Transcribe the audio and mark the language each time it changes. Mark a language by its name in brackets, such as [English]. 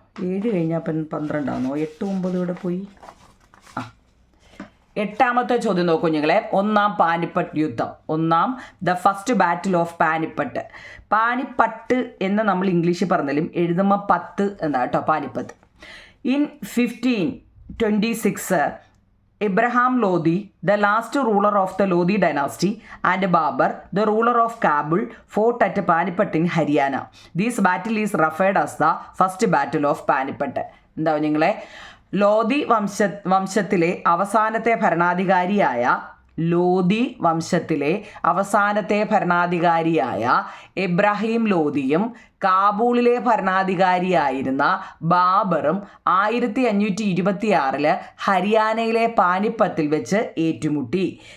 [Malayalam] 7 കഴിഞ്ഞാൽ 12 ആണോ? 8, 9 ഇവിടെ പോയി. 8ാമത്തെ ചോദ്യം നോക്കൂ കുഞ്ഞുങ്ങളെ. 1ാം പാനിപ്പട്ട് യുദ്ധം. [English] The first battle of Panipat. [Malayalam] Panipat എന്ന് നമ്മൾ ഇംഗ്ലീഷിൽ പറഞ്ഞാലും എഴുതുമ്പോൾ 10 എന്നാ കേട്ടോ, Panipat. [English] In 1526 Abraham Lodi, the last ruler of the Lodi dynasty, and Babur, the ruler of Kabul, fought at Panipat in Haryana. This battle is referred as the first battle of Panipat. [Malayalam] എന്താ നിങ്ങളെ, ലോധി വംശത്തിലെ അവസാനത്തെ ഭരണാധികാരിയായ എബ്രാഹിം ലോധിയും കാബൂളിലെ ഭരണാധികാരിയായിരുന്ന ബാബറും 1526 ഹരിയാനയിലെ പാനിപ്പത്തിൽ വെച്ച് ഏറ്റുമുട്ടി.